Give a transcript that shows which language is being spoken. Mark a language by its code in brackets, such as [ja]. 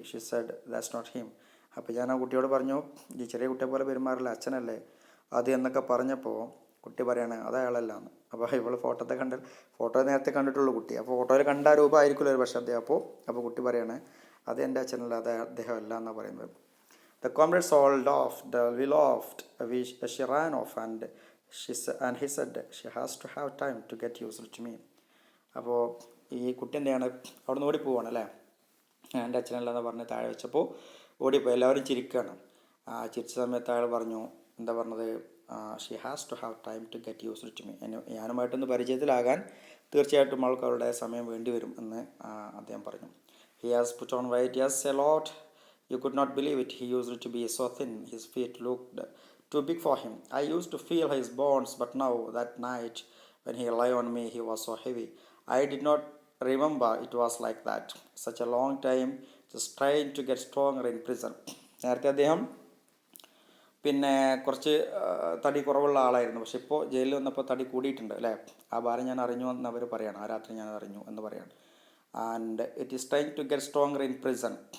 [en] She said that's not him. [ml] അപ്പോൾ ഞാൻ ആ കുട്ടിയോട് പറഞ്ഞു, ഈ ചെറിയ കുട്ടിയെ പോലെ പെരുമാറില്ല, അച്ഛനല്ലേ അത് എന്നൊക്കെ പറഞ്ഞപ്പോൾ കുട്ടി പറയാണ് അത് അയാളല്ലാന്ന്. അപ്പോൾ ഇവൾ ഫോട്ടോ നേരത്തെ കണ്ടിട്ടുള്ളൂ കുട്ടി. അപ്പോൾ ഫോട്ടോയിൽ കണ്ട രൂപമായിരിക്കുമല്ലോ ഒരു പക്ഷേ അദ്ദേഹം. അപ്പോൾ കുട്ടി പറയാണ് അത് എൻ്റെ അച്ഛനല്ല, അത് അദ്ദേഹം അല്ല എന്നാണ് പറയുന്നത്. [en] The comrades all laughed, we laughed, she ran off and he said she has to have time to get used to me. [ml] അപ്പോൾ ഈ കുട്ടി എന്തെയാണ് അവിടെ നിന്ന് ഓടിപ്പോവാണ് അല്ലേ, എൻ്റെ അച്ഛനല്ലെന്ന് പറഞ്ഞ് താഴെ വെച്ചപ്പോൾ ഓടിപ്പോയി. എല്ലാവരും ചിരിക്കുകയാണ്. ചിരിച്ച സമയത്ത് അയാൾ പറഞ്ഞു, എന്താ പറഞ്ഞത്, [en] She has to have time to get used to me. [ml] ഞാനുമായിട്ടൊന്ന് പരിചയത്തിലാകാൻ തീർച്ചയായിട്ടും അവൾക്ക് അവരുടെ സമയം വേണ്ടി വരും എന്ന് അദ്ദേഹം പറഞ്ഞു. [en] He has put on weight, yes, a lot. You could not believe it. He used to be so thin. His feet looked too big for him. I used to feel his bones, but now that night when he lay on me, he was so heavy. I did not remember it was like that. Such a long time just trying to get stronger in prison. [ml] നേരത്തെ അദ്ദേഹം പിന്നെ കുറച്ച് തടി കുറവുള്ള ആളായിരുന്നു, പക്ഷെ ഇപ്പോൾ ജയിലിൽ വന്നപ്പോൾ തടി കൂടിയിട്ടുണ്ട് അല്ലേ. ആ ഭാരം ഞാൻ അറിഞ്ഞു എന്ന് അവർ പറയാണ്, ആ രാത്രി ഞാൻ അറിഞ്ഞു എന്ന് പറയാണ്. [en] And it is trying to get stronger in prison.